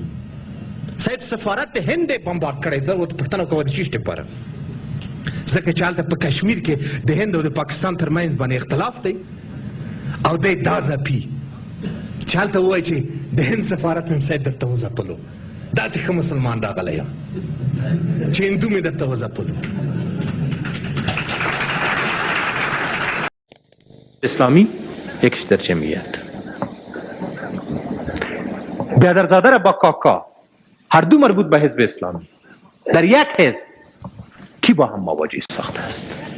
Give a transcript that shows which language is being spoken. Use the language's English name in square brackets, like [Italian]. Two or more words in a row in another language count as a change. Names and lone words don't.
[Pashto] صاحب سفارت د هند یې بمبارد کړی، زه ورته پوښتنه کوم د چیش دپاره، ځکه چې هلته په کشمیر کې د هند او د پاکستان تر منځ باندې اختلاف دی او دی دا ځپي چې هلته ووایي چې د هند سفارت مې صاحب درته وځپلو، داسې ښه مسلمان راغلی یم چې هندو مې درته وځپلو. [Persian] اسلامی یکش در جمعیت، بیادرزاده را با کاکا هر دو مربوط به حزب اسلامی در یک حزب کی با هم مواجه ساخته است؟